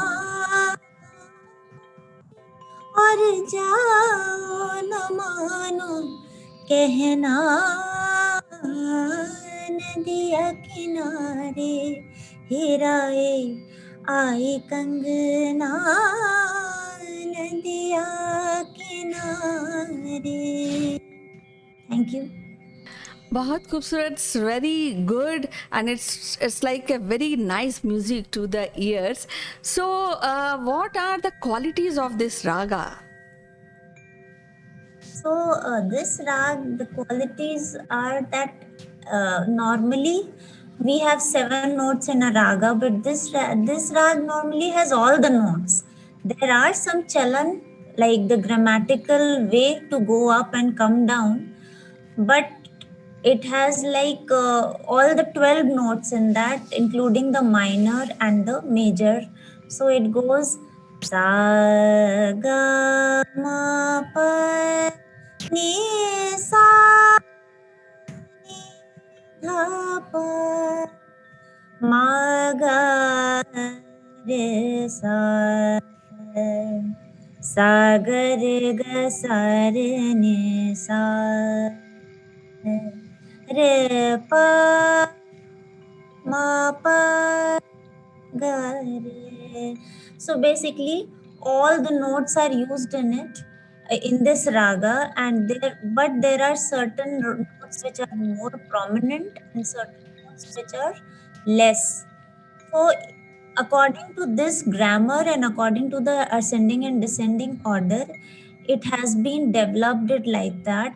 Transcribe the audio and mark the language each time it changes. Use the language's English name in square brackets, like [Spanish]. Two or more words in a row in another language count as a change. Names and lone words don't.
[Hindi] और जाओ न मानो कहना नदिया किनारे हेराए आई कंगना नदिया किनारे [English] thank you [Hindi] बहुत खूबसूरत, [English] it's very good, and it's like a very nice music to the ears. So, what are the qualities of this raga? So this rag, the qualities are that normally we have 7 notes in a raga, but this rag normally has all the notes. There are some chalan, like the grammatical way to go up and come down, but it has like all the 12 notes in that, including the minor and the major. So it goes sa ga ma pa ni sa ni dha pa ma ga re sa सागर ग सार ने सा रे प ma pa ga re. So basically all the notes are used in it in this raga, and there are certain notes which are more prominent and certain notes which are less. So according to this grammar and according to the ascending and descending order, it has been developed it like that.